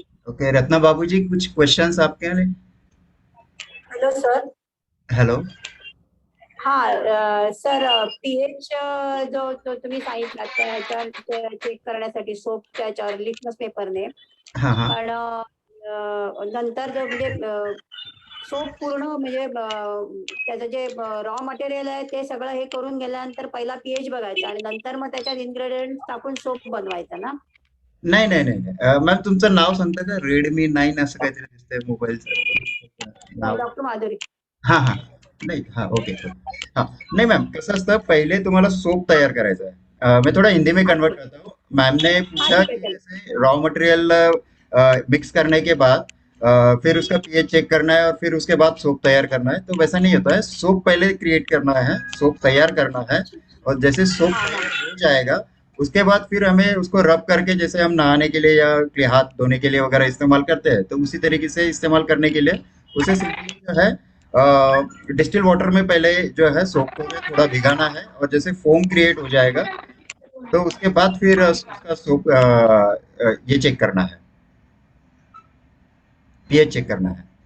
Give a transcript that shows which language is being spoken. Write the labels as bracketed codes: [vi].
[hi] Okay, Ratna बाबूजी, कुछ questions आपके लिए? [en] Hello sir. Hello. [mr] हा सर, पीएच जो तुम्ही सांगितला त्याच्यावर चेक करण्यासाठी सोपच्या याच्यावर लिटमस पेपरने, [hi] हाँ हाँ. [mr] पण नंतर जो म्हणजे सोप पूर्ण म्हणजे त्याचं जे रॉ मटेरियल आहे ते सगळं हे करून गेल्यानंतर पहिला पीएच बघायचा आणि नंतर मग त्याच्यात इन्ग्रेडियंट टाकून सोप बनवायचा ना? नाही नाही नाही नाही. मॅम तुमचं नाव सांगता का? रेडमी 9 असं काहीतरी दिसतंय मोबाईलचं नाव. डॉक्टर माधुरी. [hi] हाँ हाँ. नहीं, हाँ ओके ओके. हाँ नहीं मैम, [mr] कसं असतं, पहिले तुम्हाला सोप तैयार करायचा [hi] है. मैं थोड़ा हिंदी में हाँ कन्वर्ट ठीक करता हूँ। मैम ने हाँ पूछा ठीक है कि चलो. जैसे रॉ मटेरियल मिक्स करने के बाद फिर उसका पीएच चेक करना है और फिर उसके बाद सोप तैयार करना है, तो वैसा नहीं होता है। सोप पहले क्रिएट करना है, सोप तैयार करना है, और जैसे सोप हाँ हाँ तैयार हो जाएगा, उसके बाद फिर हमें उसको रब करके, जैसे हम नहाने के लिए या हाथ धोने के लिए वगैरह इस्तेमाल करते हैं, तो उसी तरीके से इस्तेमाल करने के लिए उसे सिंपली जो है डिस्टिल वाटर में पहले जो है सोप को हमें थोड़ा भिगाना है, और जैसे फोम क्रिएट हो जाएगा, तो उसके बाद फिर उसका सोप ये चेक करना है, पीएच चेक करना है।